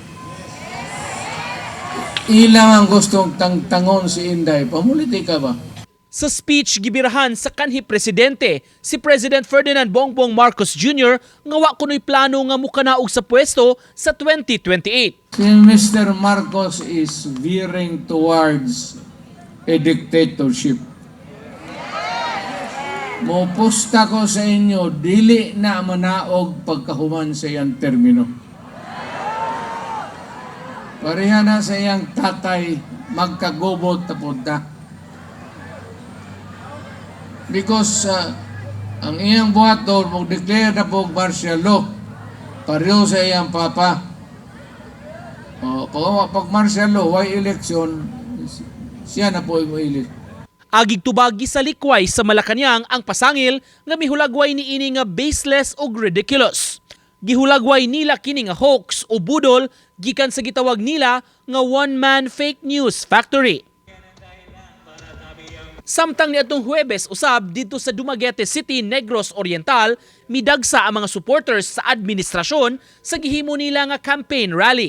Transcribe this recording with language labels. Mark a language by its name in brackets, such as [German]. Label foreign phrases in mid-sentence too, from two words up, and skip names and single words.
[Cebuano] Ilang ang gustong tangon si Inday, pamulitika ba? Sa speech gibirahan sa kanhi Presidente, si President Ferdinand Bongbong Marcos Jr. nga wa kunoy plano nga mukanaog sa pwesto sa 2028. Si Mr. [English] Marcos is veering towards a dictatorship. [Cebuano] Mopusta ko sa inyo, dili na manaog pagkahuman sa iyang termino. Pareha na sa iyang tatay, magkagobot na punta. Because ang iyang buhaton, mag-declare na po [English] martial law, [Cebuano] pareho sa iyang papa. [English] Pag martial law, why election, [Filipino] siya na po yung elect. [Cebuano] Agig tubagi sa likway sa Malacañang ang pasangil nga mihulagway niini nga baseless ug ridiculous. Gihulagway nila kini nga hoax o budol gikan sa gitawag nila nga [English] one-man fake news factory. [Cebuano] Samtang niadtong Huwebes usab dito sa Dumaguete City, Negros Oriental, midagsa ang mga supporters sa administrasyon sa gihimo nila nga [English] campaign rally.